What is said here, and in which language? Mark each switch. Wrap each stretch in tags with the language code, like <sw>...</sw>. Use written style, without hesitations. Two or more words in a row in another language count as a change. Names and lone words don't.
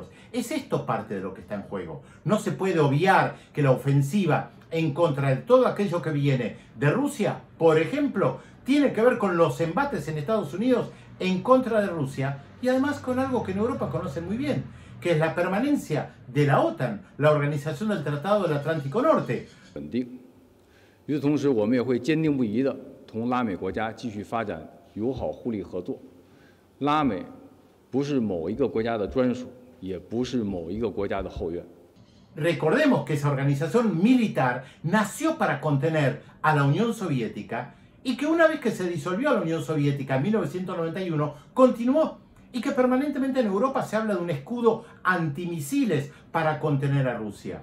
<es>Es esto parte de lo que está en juego. No se puede obviar que la ofensiva en contra de todo aquello que viene de Rusia, por ejemplo, tiene que ver con los embates en Estados Unidos en contra de Rusia y además con algo que en Europa conocen muy bien, que es la permanencia de la OTAN, la Organización del Tratado del Atlántico Norte.</es> <zh>与此同时，我们也会坚定不移地同拉美国家继续发展友好互利合作。拉美不是某一个国家的专属，也不是某一个国家的后院。</zh> <es>Recordemos que esa organización militar nació para contener a la Unión Soviética y que una vez que se disolvió la Unión Soviética en 1991, continuó y que permanentemente en Europa se habla de un escudo antimisiles para contener a Rusia.</es>